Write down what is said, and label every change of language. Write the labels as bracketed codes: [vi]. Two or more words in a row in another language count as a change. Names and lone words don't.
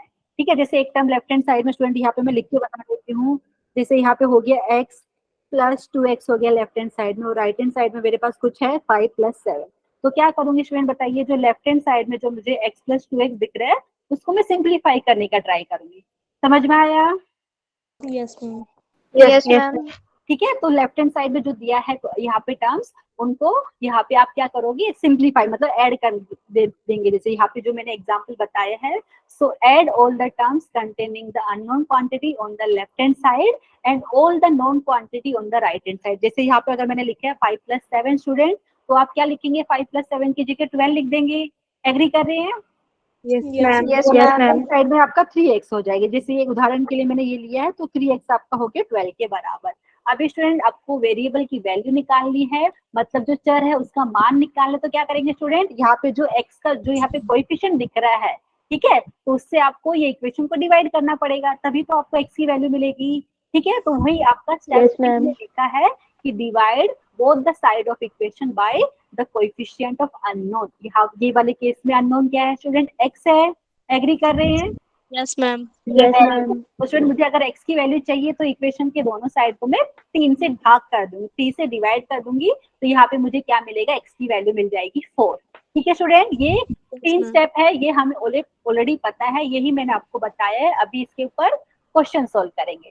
[hi] ठीक है, जैसे एक टर्म [en] left hand side [hi] में स्टूडेंट यहाँ पे मैं लिख के बता देती हूँ। जैसे यहाँ पे हो गया x+2x हो गया [en] left hand side [hi] में, और [en] right hand side [hi] में मेरे पास कुछ है 5+7। तो क्या करूंगी स्टूडेंट बताइए, जो [en] left hand side [hi] में जो मुझे x+2x दिख रहा है उसको मैं सिंप्लीफाई करने का ट्राई करूंगी। समझ में आया? [en] Yes, ma'am. Yes, ma'am. [hi] ठीक है, तो [en] left hand side [hi] में जो दिया है यहाँ पे टर्म्स, उनको यहाँ पे आप क्या करोगे, सिंप्लीफाई मतलब ऐड कर देंगे। जैसे यहाँ पे जो मैंने एग्जांपल बताया है, [en] so add all the terms containing the unknown quantity on the left hand side and all the known quantity on the right hand side. [hi] जैसे यहाँ पे अगर मैंने लिखा है 5+7 स्टूडेंट, तो आप क्या लिखेंगे, 5+7 की जगह 12 लिख देंगे। एग्री कर रहे हैं? [en] Yes, ma'am. Yes, ma'am. [hi] साइड में आपका 3x हो जाएगा। जैसे ये उदाहरण के लिए मैंने ये लिया है, तो 3x आपका हो गया 12 के बराबर। अभी स्टूडेंट आपको वेरिएबल की वैल्यू निकालनी है, मतलब जो चर है उसका मान निकालना है। तो क्या करेंगे स्टूडेंट, यहाँ पे जो x का जो यहाँ पे कोएफिशिएंट दिख रहा है, ठीक है, तो उससे आपको ये इक्वेशन को डिवाइड करना पड़ेगा, तभी तो आपको x की वैल्यू मिलेगी। ठीक है, तो वही आपका स्टेप में लिखा है कि [en] divide both the side of equation by the coefficient of unknown. [hi] ये वाले केस में अननोन क्या है स्टूडेंट, x है। एग्री कर रहे हैं? [en] Yes, ma'am. Yes, ma'am. [hi] तो स्टूडेंट मुझे अगर x की वैल्यू चाहिए तो इक्वेशन के दोनों साइड को मैं 3 से भाग कर दूंगी, 3 से डिवाइड कर दूंगी, तो यहाँ पे मुझे क्या मिलेगा, x की वैल्यू मिल जाएगी 4। ठीक है स्टूडेंट, ये [en] Yes, 3 ma'am. [hi] स्टेप है, ये हमें ऑलरेडी पता है, यही मैंने आपको बताया है। अभी इसके ऊपर [en] question solve [hi] करेंगे।